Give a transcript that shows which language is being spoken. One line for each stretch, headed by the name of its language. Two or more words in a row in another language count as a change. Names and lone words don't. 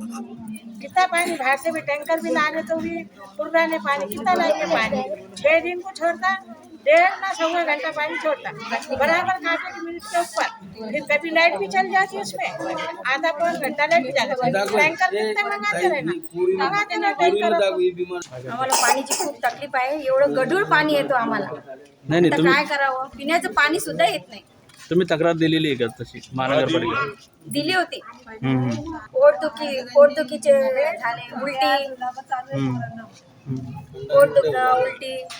Urdu: کتنا پانی باہر سے بھی ٹینکر بھی لانے تو بھی پرانے پانی کتنا لائیں گے پانی 6 دن کو چھوڑتا 1.5 گھنٹہ پانی چھوڑتا برابر کانٹے کی منٹ کے اوپر، پھر کبھی لائٹ بھی چل جاتی اس میں آدھا پون گھنٹہ لائٹ بھی جاتا، ٹینکر کتنے منگاتے رہنا ٹینکر
Marathi: आम्हाला पाण्याची खूप तकलीफ आहे। एवढं गढूळ पाणी येतो आम्हाला, नाही तर काय करावं? पिण्याचं पाणी सुद्धा येत नाही। तुम्ही तक्रार दिलेली आहे का तशी महानगरपालिका? दिली होती, पोटदुखीचे झाले, उलटी, पोट दुखणं, उलटी।